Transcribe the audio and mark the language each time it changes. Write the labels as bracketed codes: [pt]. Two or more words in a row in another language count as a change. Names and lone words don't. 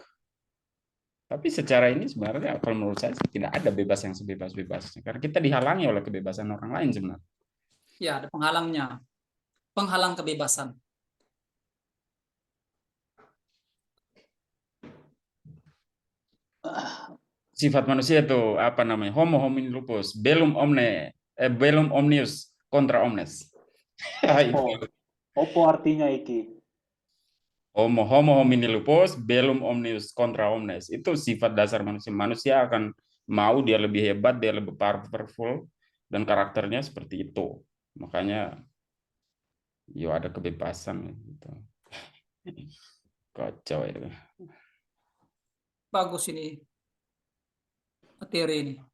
[id] Tapi secara ini sebenarnya kalau menurut saya tidak ada bebas yang sebebas-bebasnya. Karena kita dihalangi oleh kebebasan orang lain sebenarnya. Ya, ada penghalangnya. Penghalang kebebasan. Sifat manusia itu apa namanya? [la] Homo homini lupus, bellum omnius contra omnes. [jv] Opo artinya iki? [la] Homo homini lupus, bellum omnius contra omnes. [id] Itu sifat dasar manusia. Manusia akan mau dia lebih hebat, dia lebih powerful, dan karakternya seperti itu. Makanya ada kebebasan gitu. Kacau itu. Bagus ini materi ini.